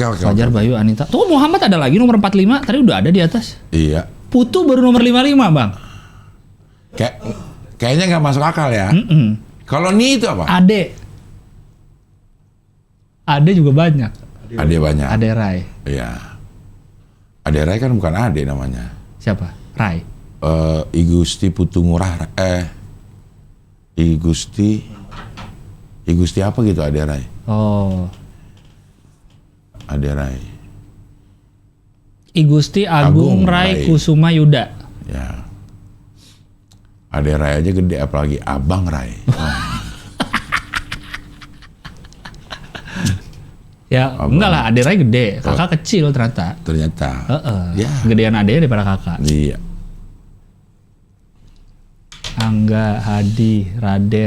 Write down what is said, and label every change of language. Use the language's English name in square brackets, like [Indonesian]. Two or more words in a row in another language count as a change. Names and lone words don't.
[Indonesian] Fajar, Bayu, Anita. Tuh Muhammad ada lagi nomor 45, tadi udah ada di atas. Iya. Putu baru nomor 55 bang. Kayaknya nggak masuk akal ya. Kalau Ni itu apa? Ade. Ade juga banyak. Ade banyak. Ade Rai. Iya. Ade Rai kan bukan Ade namanya. Siapa? Rai. I Gusti Putu Ngurah. I Gusti apa gitu Ade Rai. Oh. Ade Rai. I Gusti Agung Rai Rai. Kusuma Yuda. Ya. Ade Rai aja gede apalagi Abang Rai. Ya enggak lah, Ade Rai gede, kakak kecil ternyata. Ternyata. Ya. Gedean Ade daripada kakak. Iya. Angga, Hadi, Raden.